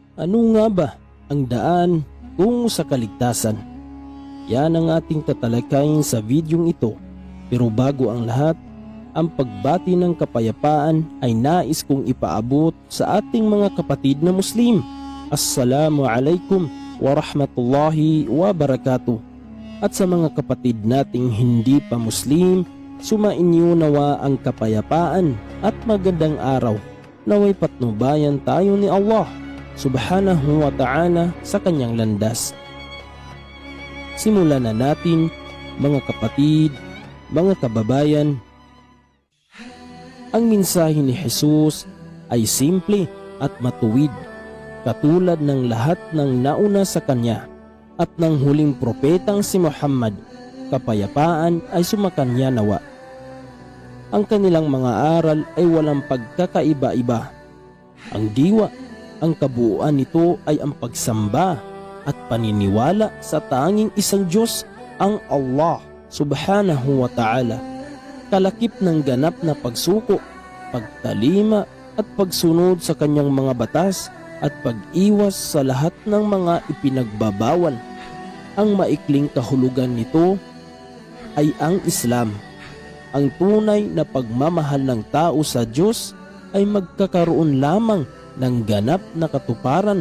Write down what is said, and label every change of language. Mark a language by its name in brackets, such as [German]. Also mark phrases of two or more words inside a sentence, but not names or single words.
[Filipino] Ano nga ba ang daan tungo sa kaligtasan? Yan ang ating tatalakayin sa videong ito. Pero bago ang lahat, ang pagbati ng kapayapaan ay nais kong ipaabot sa ating mga kapatid na Muslim. [Arabic] السلام عليكم ورحمة الله وبركاته. [Filipino] At sa mga kapatid nating hindi pa Muslim, sumainyo nawa ang kapayapaan at magandang araw. Naway patnubayan tayo ni Allah [Arabic] سبحانه وتعالى [Filipino] sa kanyang landas. Simulan na natin, mga kapatid, mga kababayan. Ang mensahe ni Jesus ay simple at matuwid, katulad ng lahat ng nauna sa kanya at ng huling propetang si Muhammad. Kapayapaan ay sumakanya nawa. Ang kanilang mga aral ay walang pagkakaiba-iba. Ang diwa, ang kabuuan nito ay ang pagsamba at paniniwala sa tanging isang Diyos, ang Allah [Arabic] سبحانه وتعالى. [Filipino] Kalakip ng ganap na pagsuko, pagtalima at pagsunod sa kanyang mga batas at pag-iwas sa lahat ng mga ipinagbabawal. Ang maikling kahulugan nito ay ang Islam. Ang tunay na pagmamahal ng tao sa Diyos ay magkakaroon lamang ng ganap na katuparan